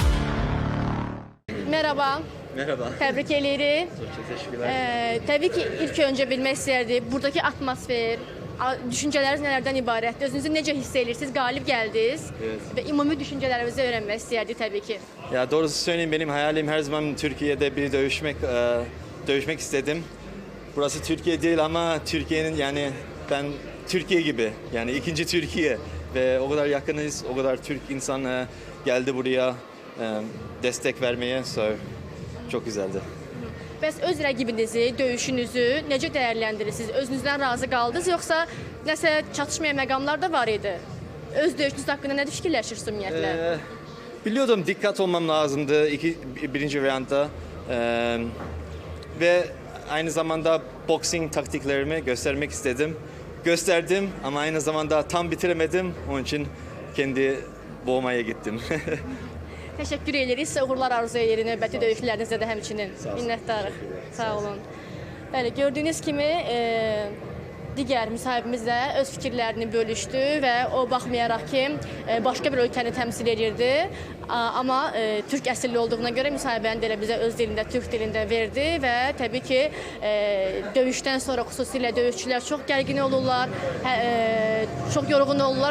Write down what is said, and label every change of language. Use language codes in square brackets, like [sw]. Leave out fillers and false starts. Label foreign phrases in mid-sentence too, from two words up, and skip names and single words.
[tr] Merhaba. Merhaba. [az] Təbrik edirik. [tr] Çok teşekkürler. [az] Təbii ki, ilk öncə bilmək istəyirdik, buradakı atmosfer, düşüncələriniz nələrdən ibarətdir? Özünüzü necə hiss edirsiniz? Qalib gəldiniz və ümumi düşüncələrinizi öyrənmək istəyirdik təbii ki. [tr] Ya doğrusu söyleyeyim, benim hayalim her zaman Türkiye'de bir dövüşmek istedim. Burası Türkiye değil ama Türkiye'nin, yani ben Türkiye gibi, yani ikinci Türkiye ve o kadar yakınız, o kadar Türk insan geldi buraya destek vermeye, çok güzeldi. [az] Bəs öz rəqibinizi, döyüşünüzü necə dəyərləndirirsiniz? Özünüzdən razı qaldınız, yoxsa nəsə çatışmayan məqamlar da var idi? Öz döyüşünüz haqqında nə fikirləşirsiniz ümumiyyətlə? [tr] Biliyordum dikkat olmam lazımdı birinci roundda ve aynı zamanda boxing taktiklerimi göstermek istedim. Gösterdim ama aynı zamanda tam bitiremedim. Onun için kendi boğmaya gittim. [az] Təşəkkür edirik, sizə uğurlar arzu edirik növbəti döyüşlərinizdə də həmçinin. Minnətdarıq. Sağ olun. Bəli, gördüyünüz kimi digər müsahibimiz də öz fikirlərini bölüşdü və o baxmayaraq ki, başqa bir ölkəni təmsil edirdi, amma türk əsilli olduğuna görə müsahibəni də bizə öz dilində, türk dilində verdi və təbii ki, döyüşdən sonra xüsusilə döyüşçülər çox gərgin olurlar, çox yorğun olurlar.